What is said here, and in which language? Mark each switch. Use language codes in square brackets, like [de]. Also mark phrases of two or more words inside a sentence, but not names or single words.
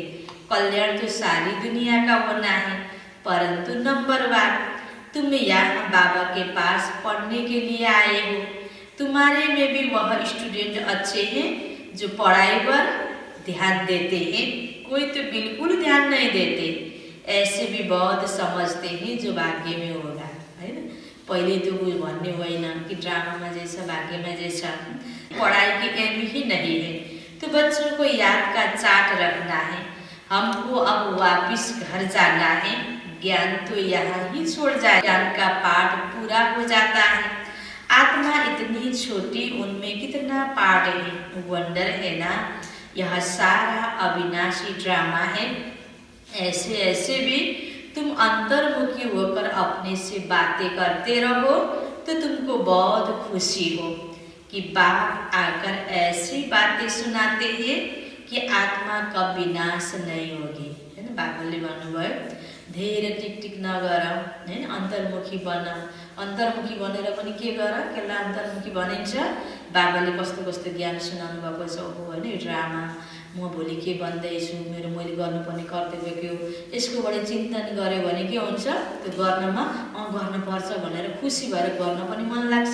[hi] कल्याण तो सारी दुनिया का होना है, परंतु नंबर 1 तुम यहाँ बाबा के पास पढ़ने के लिए आए हो। तुम्हारे में भी वह स्टूडेंट अच्छे हैं जो पढ़ाई पर ध्यान देते हैं। कोई तो बिल्कुल ध्यान नहीं देते। ऐसे भी बहुत समझते हैं जो भाग्य में होगा, है ना। [ne] पहले तो कुछ भन्ने होइन कि ड्रामामा जे छ भाग्यमा जे छ, [hi] पढ़ाई की एम ही नहीं है। तो बच्चों को याद का चार्ट रखना है। हमको अब वापिस घर जाना है। ज्ञान तो यहाँ ही छोड़ जाए। ज्ञान का पाठ पूरा हो जाता है। आत्मा इतनी छोटी, उनमें कितना पाठ है, वंडर है ना। यह सारा अविनाशी ड्रामा है। ऐसे ऐसे भी तुम अंतर्मुखी होकर अपने से बातें करते रहो तो तुमको बहुत खुशी हो कि बाप आकर ऐसी बातें सुनाते हैं कि आत्मा का विनाश नहीं होगी, है ना। [ne] बाबाले भन्नुभयो धेरै टिकटिक नगर, हैन, अन्तर्मुखी बन। अन्तर्मुखी बनेर पनि के गर, केलाई अन्तर्मुखी भनिन्छ। बाबाले कस्तो कस्तो ज्ञान सुनाउनु भएको छ हो, हैन। यो ड्रामा म भोलि के बन्दैछु, मैले गर्नुपर्ने कर्तव्य के हो, यसको बढी चिन्तन गर्यो भने के हुन्छ, त्यो गर्नमा गर्नुपर्छ भनेर खुसी भएर गर्न पनि मन लाग्छ।